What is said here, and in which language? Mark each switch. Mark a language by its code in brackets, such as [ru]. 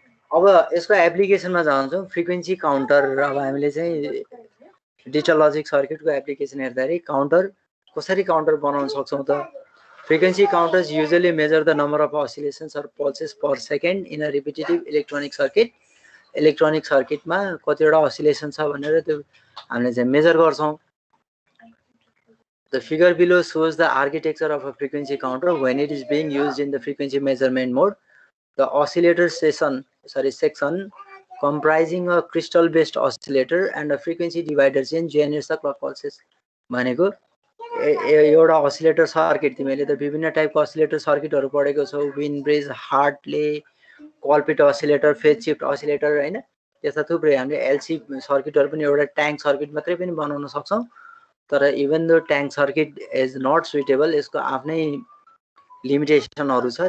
[ne] अब यसको एप्लिकेसनमा जान्छौं. Frequency counter. अब हामीले चाहिँ डिजिटल लजिक सर्किटको एप्लिकेसन हेर्दाखेरि काउन्टर कसरी काउन्टर बनाउन सक्छौं त. [en] Frequency counters usually measure the number of oscillations or pulses per second in a repetitive electronic circuit. [ne] Electronic circuit मा कतिवटा oscillation छ भनेर त्यो हामीले चाहिँ मेजर गर्छौं. [en] The figure below shows the architecture of a frequency counter when it is being used in the frequency measurement mode. The oscillator section comprising a crystal based oscillator and a frequency divider chain generates the clock pulses. [ne] भनेको एउटा oscillator circuit तिमीले त विभिन्न टाइपको oscillator सर्किटहरु पढेको छौ. Win bridge, Hartley, कोलपिट oscillator, phase shift oscillator हैन. त्यस्ता थुप्रै हामीले एलसी सर्किटहरु पनि एउटा ट्याङ्क सर्किट मात्रै पनि बनाउन सक्छौं. [en] तर even though tank circuit is not suitable, [ne] यसको आफ्नै लिमिटेसनहरु छ.